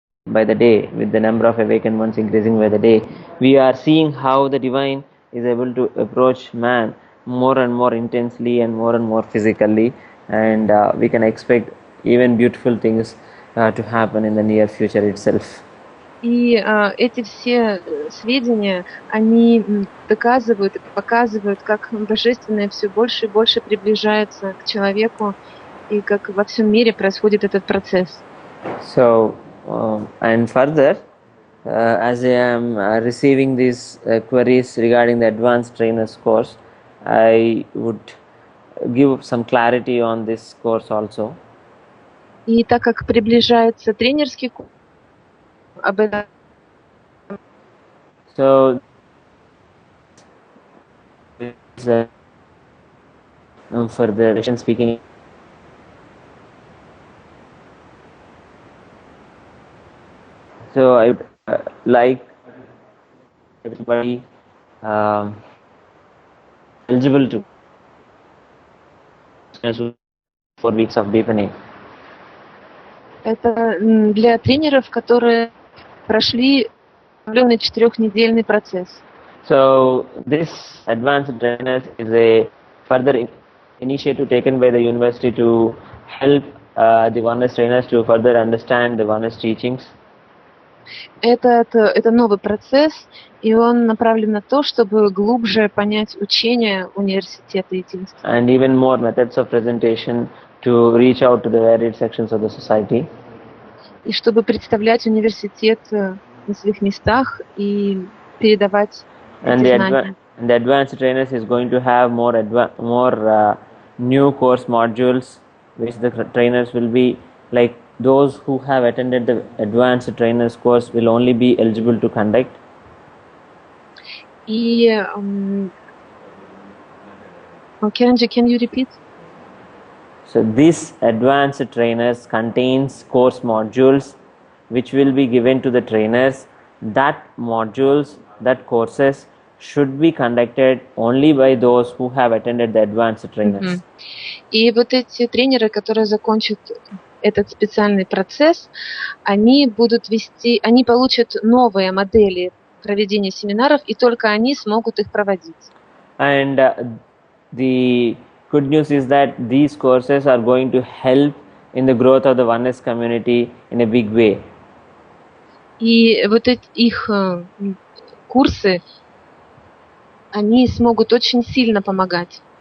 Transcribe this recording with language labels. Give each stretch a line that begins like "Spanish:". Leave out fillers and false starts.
English: by the day, with the number of awakened ones increasing by the day, we are seeing how the divine is able to approach man more and more intensely and more physically, and we can expect even beautiful things to happen in the near future itself.
Russian: И эти все сведения, они доказывают и показывают, как Божественное все больше и больше приближается к человеку, и как во всем мире происходит этот процесс.
English: So, and further, as I am receiving these queries regarding the advanced trainers course, I would give some clarity on this course also.
Russian: И так как приближается тренерский курс, об этом.
English: So, for the Russian speaking. So I would like everybody eligible to 4 weeks of deepening.
Russian: Это для тренеров, которые прошли определенный 4-недельный процесс.
English: So this advanced trainers is a further initiative taken by the university to help the oneness trainers to further understand the oneness teachings?
Russian: Это новый процесс, и он направлен на то, чтобы глубже понять учение университета единства.
English: And even more methods of presentation to reach out to the varied sections of the society.
Russian: И чтобы представлять университет на своих местах и передавать
English: And
Russian: эти знания.
English: the advanced trainers is going to have more new course modules, which the trainers will be like those who have attended the advanced trainers course will only be eligible to conduct.
Russian: И
English: Kiranji, can you repeat? So this advanced trainers contains course modules which will be given to the trainers. That modules, that courses should be conducted only by those who have attended the advanced trainers.
Russian: И вот эти тренеры, которые закончат этот специальный процесс, они получат новые модели проведения семинаров, и только они смогут их проводить.
English: And the good news is that these courses are going to help in the growth of the oneness community in a big way.
Russian: И вот их курсы, они смогут очень сильно помогать.